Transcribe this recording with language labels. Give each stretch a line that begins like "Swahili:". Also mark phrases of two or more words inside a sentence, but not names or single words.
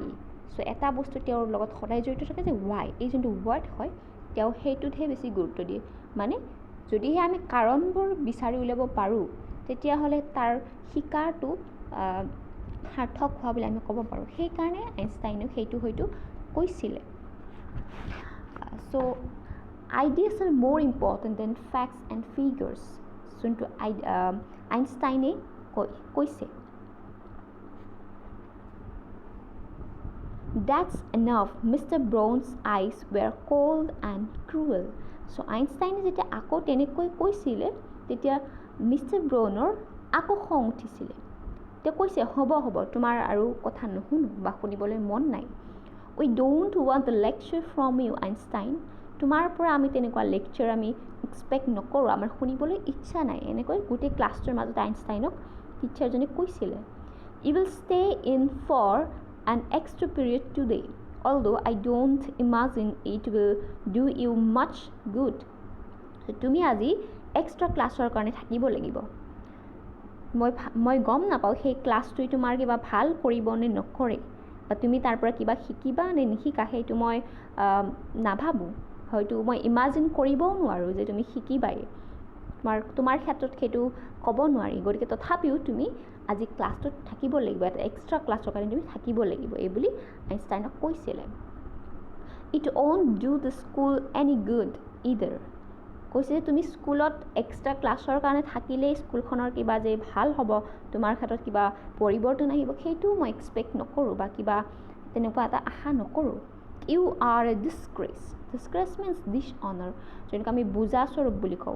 Assamese: চ' এটা বস্তু তেওঁৰ লগত সদায় জড়িত থাকে যে ৱাই, এই যোনটো ৱাৰ্ড হয় তেওঁ সেইটোতহে বেছি গুৰুত্ব দিয়ে। মানে যদিহে আমি কাৰণবোৰ বিচাৰি উলিয়াব পাৰোঁ তেতিয়াহ'লে তাৰ শিকাৰটো সাৰ্থক হোৱা বুলি আমি ক'ব পাৰোঁ। সেইকাৰণে আইনষ্টাইনেও সেইটো হয়তো কৈছিলে।
English: চ' ideas are more important than facts and figures,
Assamese: যোনটো আইনষ্টাইনে কৈছে।
English: That's enough. Mr. Brown's eyes were cold and cruel.
Assamese: So আইনষ্টাইনে যেতিয়া আকৌ তেনেকৈ কৈছিলে তেতিয়া মিষ্টাৰ ব্ৰাউনৰ আকৌ খং উঠিছিলে। তেওঁ কৈছে হ'ব তোমাৰ আৰু কথা নুশুনো বা শুনিবলৈ মন নাই।
English: We don't want the lecture from you, Einstein.
Assamese: তোমাৰ পৰা আমি তেনেকুৱা লেকচাৰ আমি এক্সপেক্ট নকৰোঁ, আমাৰ শুনিবলৈ ইচ্ছা নাই। এনেকৈ গোটেই ক্লাছটোৰ মাজত আইনষ্টাইনক টিচাৰজনে কৈছিলে।
English: You will stay in for an extra period today, although I don't imagine it will do you much good.
Assamese: তুমি আজি এক্সট্ৰা ক্লাছৰ কাৰণে থাকিব লাগিব। মই গম নাপাওঁ সেই ক্লাছটোৱে তোমাৰ কিবা ভাল কৰিব নে নকৰে বা তুমি তাৰ পৰা কিবা শিকিবা নে নিশিকা, সেইটো মই নাভাবোঁ। হয়তো মই ইমাজিন কৰিবও নোৱাৰোঁ যে তুমি শিকিবাই, তোমাৰ ক্ষেত্ৰত সেইটো ক'ব নোৱাৰি। গতিকে তথাপিও তুমি আজি ক্লাছটোত থাকিব লাগিব, এটা এক্সট্ৰা ক্লাছৰ কাৰণে তুমি থাকিব লাগিব, এইবুলি আইনষ্টাইনক কৈছিলে।
English: It won't do the school any good either.
Assamese: কৈছে যে তুমি স্কুলত এক্সট্ৰা ক্লাছৰ কাৰণে থাকিলেই স্কুলখনৰ কিবা যে ভাল হ'ব, তোমাৰ ক্ষেত্ৰত কিবা পৰিৱৰ্তন আহিব, সেইটো মই এক্সপেক্ট নকৰোঁ বা কিবা তেনেকুৱা এটা আশা নকৰোঁ।
English: You are a disgrace. disgrace means dishonour,
Assamese: যেনেকৈ আমি বুজা স্বৰূপ বুলি কওঁ।